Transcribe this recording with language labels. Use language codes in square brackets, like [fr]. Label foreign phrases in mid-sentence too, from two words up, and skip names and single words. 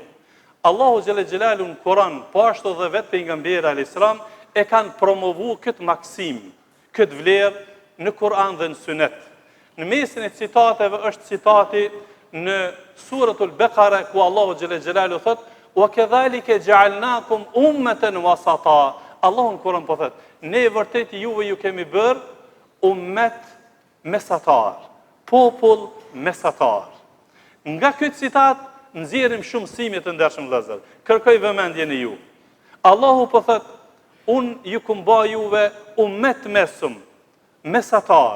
[sq] Allahu [ar] جل جلاله [sq] në Kur'an, po ashtu dhe vetë pejgamberi [ar] عليه السلام [sq] e kanë promovuar këtë maksim, këtë vlerë në Kur'an dhe në Sunet. Në mesin e citateve është citati në suratul Beqara ku Allahu [ar] جل جلاله [sq] thotë [ar] وَكَذَلِكَ جَعَلْنَاكُمْ أُمَّةً وَسَطًا. [sq] Allahu në Kur'an po thot, ne vërtet juve ju kemi bërë ummet mesatar, popull mesatar. Nga këtë citat nxjerrim shumë mësime të ndershëm vëllezër. Kërkoj vëmendjen e ju. Allahu po thot, unë ju kum bë juve ummet mesum, mesatar.